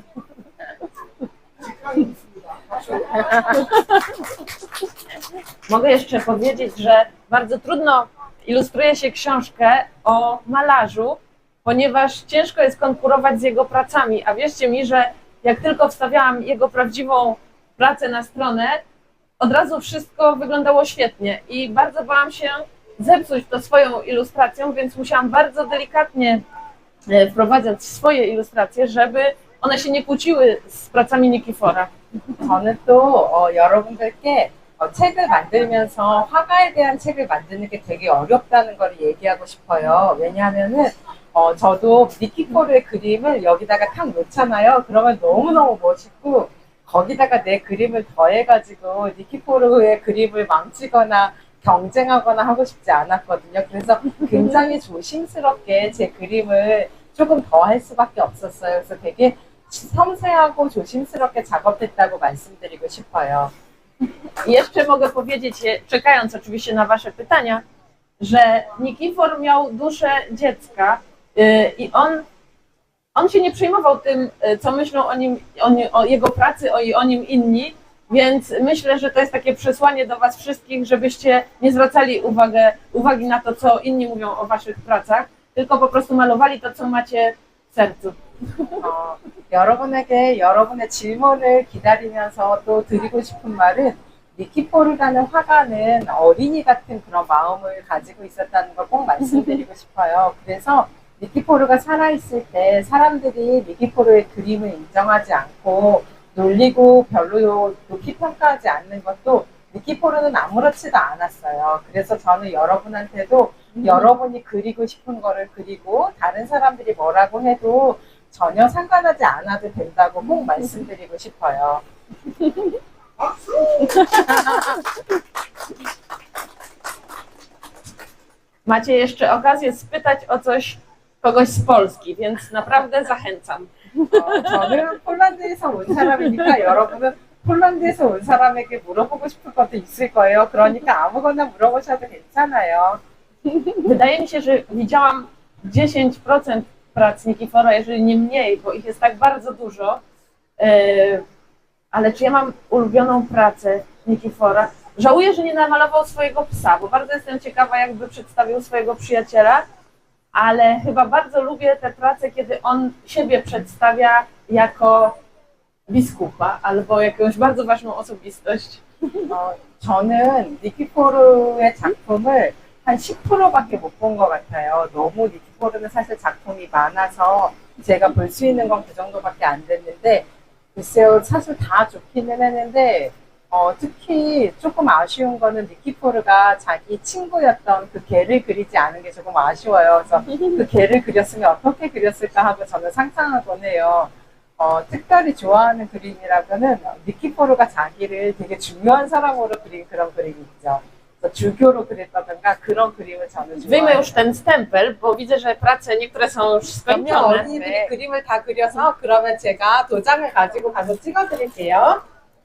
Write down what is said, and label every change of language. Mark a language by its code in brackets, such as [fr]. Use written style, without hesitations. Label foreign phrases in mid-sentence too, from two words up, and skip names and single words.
[pl] Mogę jeszcze powiedzieć, że bardzo trudno ilustruje się książkę o malarzu, ponieważ ciężko jest konkurować z jego pracami, a wierzcie mi, że jak tylko wstawiałam jego prawdziwą pracę na stronę, od razu wszystko wyglądało świetnie i bardzo bałam się zepsuć to swoją ilustracją, więc musiałam bardzo delikatnie wprowadzać swoje ilustracje, żeby one się nie kłóciły z pracami Nikifora. [ko] 저는 또 여러분들께 책을 만들면서 화가에 대한 책을 만드는 게 되게 어렵다는 걸 얘기하고 싶어요. 왜냐하면은 저도 니키포르의 그림을 여기다가 탁 놓잖아요. 그러면 너무너무 멋있고 거기다가 내 그림을 더해가지고 니키포르의 그림을 망치거나 경쟁하거나 하고 싶지 않았거든요. 그래서 굉장히 조심스럽게 제 그림을 조금 더 할 수밖에 없었어요. 그래서 되게 섬세하고 조심스럽게 작업했다고 말씀드리고 싶어요. [pl] I jeszcze mogę powiedzieć, czekając oczywiście na Wasze pytania, że Nikifor miał duszę dziecka i on się nie przejmował tym, co myślą o nim, o jego pracy, o nim inni, więc myślę, że to jest takie przesłanie do Was wszystkich, żebyście nie zwracali uwagi na to, co inni mówią o Waszych pracach, tylko po prostu malowali to, co macie w sercu. [ko] 여러분에게 여러분의 질문을 기다리면서 또 드리고 싶은 말은 니키포르라는 화가는 어린이 같은 그런 마음을 가지고 있었다는 걸 꼭 말씀드리고 싶어요. 그래서 니키포르가 살아있을 때 사람들이 니키포르의 그림을 인정하지 않고 놀리고 별로 높이 평가하지 않는 것도 니키포르는 아무렇지도 않았어요. 그래서 저는 여러분한테도 여러분이 그리고 싶은 거를 그리고 다른 사람들이 뭐라고 해도 전혀 상관하지 않아도 된다고 꼭 말씀드리고 싶어요. [pl] Macie jeszcze okazję spytać o coś kogoś z Polski, więc naprawdę zachęcam. [ko] 저는 폴란드에서 온 사람이니까 여러분은 폴란드에서 온 사람에게 물어보고 싶은 것도 있을 거예요. 그러니까 아무거나 물어보셔도 괜찮아요. [pl] Wydaje mi się, że widziałam 10% prac Nikifora, jeżeli nie mniej, bo ich jest tak bardzo dużo. Ale czy ja mam ulubioną pracę Nikifora? Żałuję, że nie namalował swojego psa, bo bardzo jestem ciekawa, jakby przedstawił swojego przyjaciela, ale chyba bardzo lubię te prace, kiedy on siebie przedstawia jako biskupa albo jakąś bardzo ważną osobistość. [ko] 저는 니키포르의 작품을 한 10%밖에 못 본 것 같아요. 너무 니키포르는 사실 작품이 많아서 제가 볼 수 있는 건 그 정도밖에 안 됐는데 글쎄요, 사실 다 좋기는 했는데 특히 조금 아쉬운 거는 니키포르가 자기 친구였던 그 개를 그리지 않은 게 조금 아쉬워요. 그래서 그 개를 그렸으면 어떻게 그렸을까 하고 저는 상상하곤 해요. 특별히 좋아하는 그림이라고는 니키포르가 자기를 되게 중요한 사람으로 그린 그런 그림이 있죠. 주교로 그랬다던가 그런 그림을 저는 [pl] Wyjmę [ko] 좋아해요. [pl] już ten stempel, bo widzę, że prace niektóre są już [ko] 그럼요, [pl] skończone. [ko] 어린이들이 그림을 다 그려서 그러면 제가 도장을 가지고 가서 찍어드릴게요.